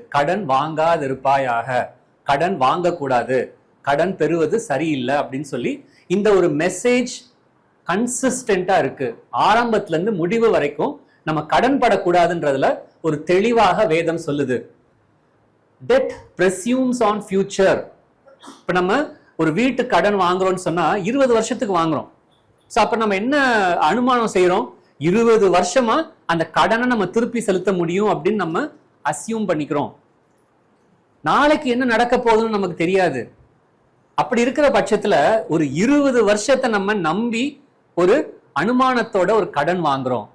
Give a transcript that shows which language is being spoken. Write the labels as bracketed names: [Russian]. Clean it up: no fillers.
[Tamil] கடன் வாங்காதிருப்பாயாக, கடன் வாங்கக்கூடாது, கடன் பெறுவது சரியில்லை அப்படின்னு சொல்லி இந்த ஒரு மெசேஜ் கன்சிஸ்டண்டா இருக்கு. ஆரம்பத்துல இருந்து முடிவு வரைக்கும் நம்ம கடன் படக்கூடாதுன்றதுல ஒரு தெளிவாக வேதம் சொல்லுது. [English] Debt presumes on future. [Tamil] இப்ப நம்ம ஒரு வீட்டு கடன் வாங்குறோம்னு சொன்னா 20 வருஷத்துக்கு வாங்குறோம். சோ அப்ப நம்ம என்ன அனுமானம் செய்யறோம், 20 வருஷமா அந்த கடனை நம்ம திருப்பி செலுத்த முடியும் அப்படின்னு நம்ம அசியூம் பண்ணிக்கிறோம். நாளைக்கு என்ன நடக்க போகுதுன்னு நமக்கு தெரியாது. அப்படி இருக்கிற பட்சத்துல ஒரு 20 வருஷத்தை நம்ம நம்பி ஒரு அனுமானத்தோட ஒரு கடன் வாங்குறோம்.